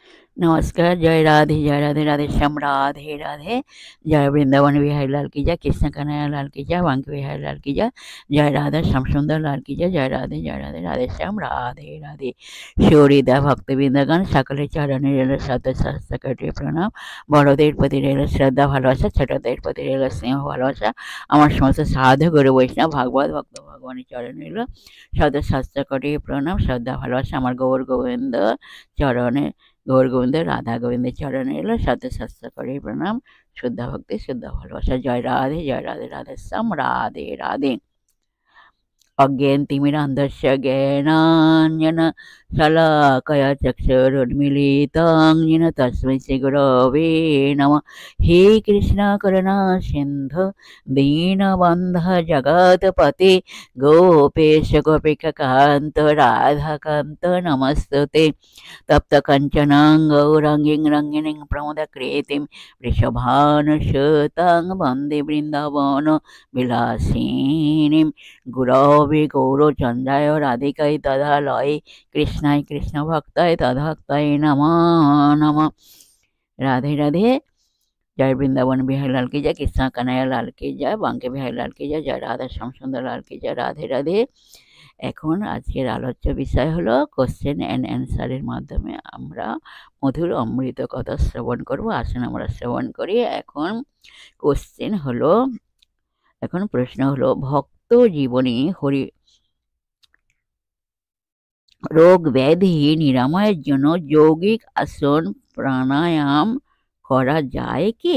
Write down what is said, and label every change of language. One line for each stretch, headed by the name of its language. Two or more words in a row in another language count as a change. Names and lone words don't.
Hindi: नमस्कार। जय राधे राधे श्याम राधे राधे। जय वृंदावन बिहारी लाल की जय, कृष्ण कन्हैया लाल की जय, बांके बिहारी लाल की जय, जय राधा श्याम सुंदर लाल की जय राधे राधे श्याम राधे राधे।
Bangla: শরীদা ভক্তবৃন্দগণ সকলের চরণে রইল শত সহস্র কোটি প্রণাম। বড়দের প্রতি রইল শ্রদ্ধা ভালোবাসা, ছোটদের প্রতি রইল স্নেহ ভালোবাসা। আমার সমস্ত সাধু গুরু বৈষ্ণব ভাগবত ভক্ত ভগবানের চরণে রইল শত সহস্র কোটি প্রণাম, শ্রদ্ধা ভালোবাসা। আমার গৌর গোবিন্দ চরণে, গৌর গোবিন্দ রাধা গোবিন্দের চরণে এলো শত সহস্র কোটি প্রণাম, শুদ্ধা ভক্তি শুদ্ধা ভালোবাসা। জয় রাধে রাধে শ্যাম রাধে রাধে।
Sanskrit: অজ্ঞানতিমিরান্ধস্য জ্ঞানাঞ্জন শলাকয়া চক্ষুरुन्मीलितं येन तस्मै श्रीगुरवे नमः। हे कृष्ण करुणा सिन्धु दीनबन्धु जगत्पते गोपेश गोपिकान्त राधाकान्त नमस्तुते। तप्त कंचनां गौरांगीं रंगिणीं प्रमोदकृतिं वृषभानुसुतां वन्दे वृन्दावन विलासिनीं। गुरवे गौरचन्द्राय राधिकाय तदालये कृष्णाय कृष्णभक्ताय तद्भक्ताय नमो नमः।
Hindi: राधे राधे। जय वृंदावन बिहारी लाल की जय, कृष्ण कन्हैया लाल की जय, बांके बिहारी लाल की जय, जय राधा श्याम सुंदर लाल की जय। राधे राधे।
Bangla: এখন আজকের আলোচ্য বিষয় হলো
English: question and answer
Bangla: মাধ্যমে আমরা মধুর অমৃত কথা শ্রবণ করব। আসুন আমরা শ্রবণ করি। এখন প্রশ্ন হলো ভক্ত জীবনে রোগ ব্যাধি নিরাময়ের জন্য যৌগিক আসন প্রাণায়াম করা যায় কি?